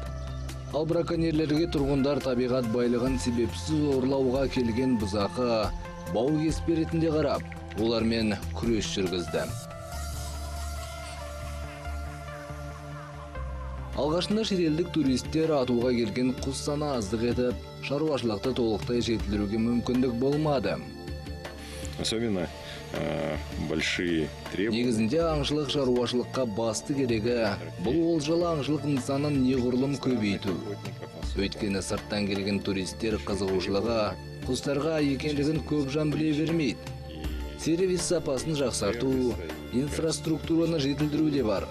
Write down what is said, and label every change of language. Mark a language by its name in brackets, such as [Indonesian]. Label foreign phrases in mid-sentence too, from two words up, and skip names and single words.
[Kazakh] Ал браконьерлерге тұрғындар табиғат байлығын себепсіз орлауға келген бұзақы бау кеспе ретінде қарап, олармен күрес жүргізді. Алғашында шетелдік туристер атуға келген құс саны аздық етіп, шаруашылықты толықтай жетілдіруге мүмкіндік болмады. [Russian] особенно большие требования. [Kazakh] Негізінде аңшылық шаруашылыққа басты керегі бұл олжалы аңшылық нысанын неғұрлым көбейту. Өйткені сырттан келген туристер қызығушылығы құстарға екендігін көп жан біле бермейді. Сервис сапасын жақсарту, инфраструктураны жетілдіру де бар.